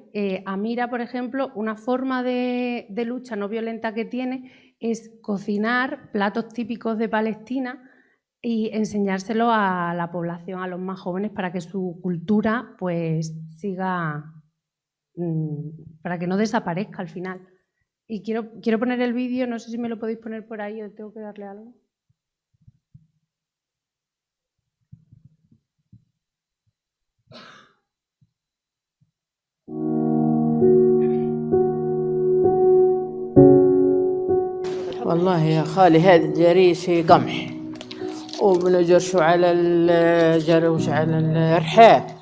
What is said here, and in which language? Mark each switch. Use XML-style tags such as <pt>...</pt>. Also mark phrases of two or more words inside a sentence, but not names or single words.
<es>Amira, por ejemplo, una forma de lucha no violenta que tiene es cocinar platos típicos de Palestina y enseñárselo a la población, a los más jóvenes, para que su cultura pues siga, para que no desaparezca al final. Y quiero poner el vídeo, no sé si me lo podéis poner por ahí o tengo que darle algo.</es> <ar>والله يا خالي هذا الجريشي قمح وبنجرشوا على الجروش على الرحاب</ar>